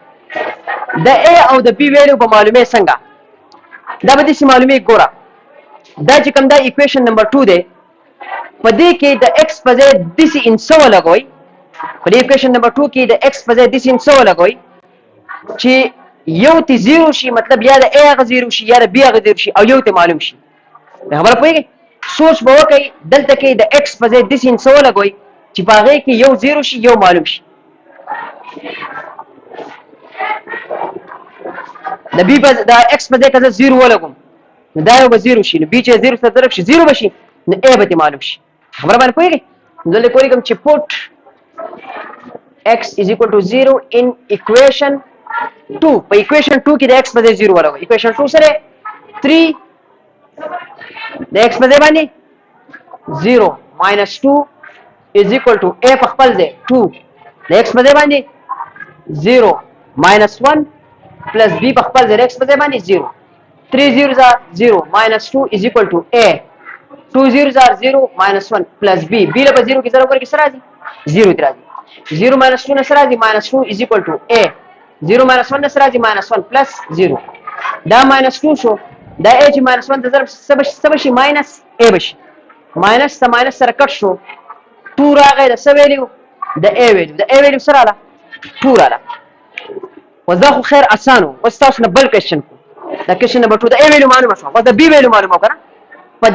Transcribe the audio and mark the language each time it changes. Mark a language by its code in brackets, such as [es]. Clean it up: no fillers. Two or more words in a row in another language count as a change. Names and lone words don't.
[ps] د a او د b ویلیو به معلومې څنګه دا به داسې معلومې ګوره دا چې کوم دا ایکویشن نمبر 2 دی په دې کې د x په ځای داسې انسه ولګوئ په دې ایکویشن نمبر 2 کې د x په ځای داسې انسه ولګوئ چې یو ته 0 شي مطلب یا د a هغه 0 شي یا د b هغه 0 شي او یو ته معلوم شي خبره پوهېږئ سوچ به وکړئ دلته کې د x په ځای داسې انسه ولګوئ چې په هغې کې یو 0 شي یو معلوم شي د b په د x په ځای که زه 0 ولګوم نو دا یو به 0 شي نو b چې 0 سره ضرب شي 0 به شي نو a به ترې معلوم شي خبره باندې پوهېږئ نو دلته کولیږم چې put [en] x is equal to 0 in equation 2 [ps] په equation 2 کې د x په ځای 0 ولګوئ equation 2 سره 3 د x په ځای باندې [en] 0 minus 2 is equal to a [ps] په خپل ځای 2 د x په ځای باندې [en] 0 minus 1 plus b [ps] په خپل ځای د x په ځای باندې [en] 0 3 zeros are 0 minus 2 is equal to a 2 zeros are 0 minus 1 plus b b [ps] له په 0 کې ضرب ورکړئ څه راځي 0 دې راځي 0 minus 2 نه څه راځي [en] minus 2 is equal to a [ps] 0 minus 1 نه څه راځي [en] minus 1 plus 0 [ps] دا minus 2 شو دا a چې minus 1 ته ضرب څه به شي [en] minus a [ps] به شي minus ته minus سره کټ شو 2 راغی د څه ویلیو د a ویلیو د a ویلیو څه راغله 2 راغله اوس دا خو خیر اسان و اوس تاسو نه بل کوېشن دا کوېشن نمبر 2 د a ویلیو معلومه شوه اوس د b ویلیو معلومه وکړه په